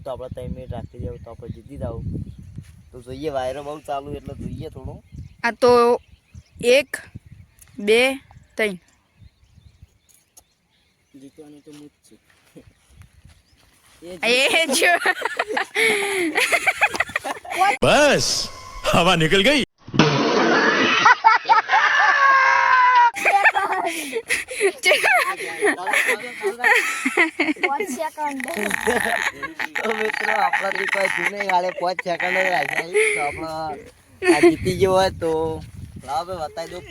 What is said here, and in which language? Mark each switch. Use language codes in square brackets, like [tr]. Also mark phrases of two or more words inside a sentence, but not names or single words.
[gu] તો આપણે 3 મિનિટ રાખી જાવ તો આપણે જીતી જાવ. તો જોઈએ વાયરો બહુ ચાલુ એટલે જોઈએ થોડું. આ તો 1 2 3 જીતવાનું તો મુજ છે. એ જો [hi] बस हवा निकल गई. [gu] તો મિત્રો આપણાથી કોઈ થયું નહીં. હાલે 5 સેકન્ડ જ રાખ્યા. તો આપણે આ જીતી ગયો હોય તો લાવો ભાઈ બતાવી દો.